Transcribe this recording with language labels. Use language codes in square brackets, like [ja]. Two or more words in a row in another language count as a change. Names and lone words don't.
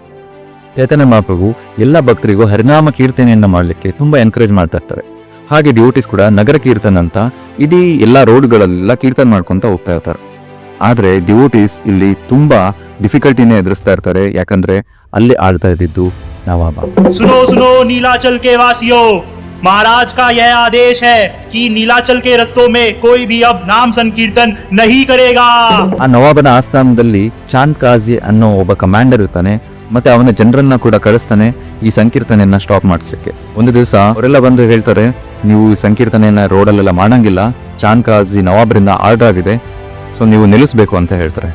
[kn] ಚೈತನ್ಯ ಮಹಾಪ್ರಭು ಎಲ್ಲ ಭಕ್ತರಿಗೂ ಹರಿನಾಮ ಕೀರ್ತನೆಯನ್ನ ಮಾಡ್ಲಿಕ್ಕೆ ತುಂಬಾ ಎನ್ಕರೇಜ್ ಮಾಡ್ತಾ ಇರ್ತಾರೆ. ಹಾಗೆ ಡ್ಯೂಟೀಸ್ ಕೂಡ ನಗರ ಕೀರ್ತನ್ ಅಂತ ಇಡೀ ಎಲ್ಲಾ ರೋಡ್ಗಳೆಲ್ಲ ಕೀರ್ತನ್ ಮಾಡ್ಕೊಂತ ಹೋಗ್ತಾ ಇರ್ತಾರೆ. ಆದ್ರೆ ಡ್ಯೂಟೀಸ್ ಇಲ್ಲಿ ತುಂಬಾ ಡಿಫಿಕಲ್ಟಿನೇ ಎದುರಿಸ್ತಾ ಇರ್ತಾರೆ. ಯಾಕಂದ್ರೆ ಅಲ್ಲಿ ಆಳ್ತಾ ಇದ್ದಿದ್ದು ನವಾಬ. [hi] सुनो सुनो नीलाचल के वासियों, महाराज का यह आदेश है कि नीलाचल के रस्तों में कोई भी अब नाम संकीर्तन नहीं करेगा। [kn] ಆ ನವಾಬನ ಆಸ್ಥಾನದಲ್ಲಿ ಚಾಂದ್ ಕಾಜಿ ಅನ್ನೋ ಒಬ್ಬ ಕಮಾಂಡರ್ ಇರ್ತಾನೆ, ಮತ್ತೆ ಅವನ ಜನರನ್ನ ಕೂಡ ಕಳಿಸ್ತಾನೆ ಈ ಸಂಕೀರ್ತನೆಯನ್ನ ಸ್ಟಾಪ್ ಮಾಡಿಸ್ಲಿಕ್ಕೆ. ಒಂದು ದಿವಸ ಅವರೆಲ್ಲ ಬಂದು ಹೇಳ್ತಾರೆ, ನೀವು ಈ ಸಂಕೀರ್ತನೆಯನ್ನ ರೋಡಲ್ಲೆಲ್ಲ ಮಾಡಂಗಿಲ್ಲ, ಚಾಂದ್ ಕಾಜಿ ನವಾಬ್ರಿಂದ ಆರ್ಡರ್ ಆಗಿದೆ, ಸೊ ನೀವು ನಿಲ್ಲಿಸಬೇಕು ಅಂತ ಹೇಳ್ತಾರೆ.